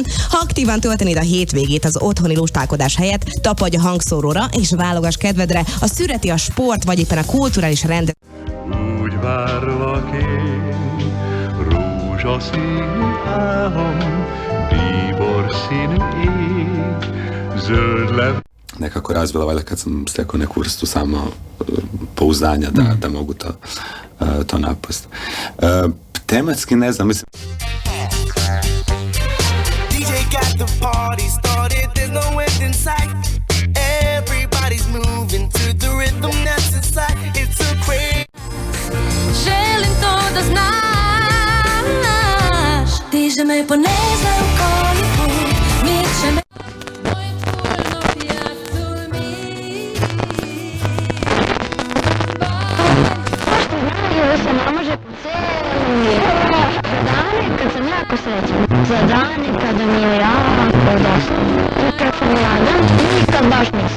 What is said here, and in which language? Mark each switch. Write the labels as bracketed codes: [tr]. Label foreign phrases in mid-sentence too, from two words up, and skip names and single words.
[hu] Ha aktívan töltenéd a hétvégét az otthoni lustálkodás helyett, tapadj a hangszóróra és válogass kedvedre a szüreti, a sport vagy éppen a kulturális rend. Úgy várlak én, rózsaszínű álom, bíborszínű ég, zöld lev. [hr] Nekako razvila, kad sam stekao neku vrstu samo pouzdanja da mogu to napast. Tematski ne znam, mislim... [en] DJ got the party started, there's no end in sight. Everybody's moving to the rhythm that's inside. It's a crazy. [hr] Želim to da znaš. Diže me po ne znam koliko, miče me. Za dane kada mi je jako dosta, i kad sam mlada, i kad baš nisam.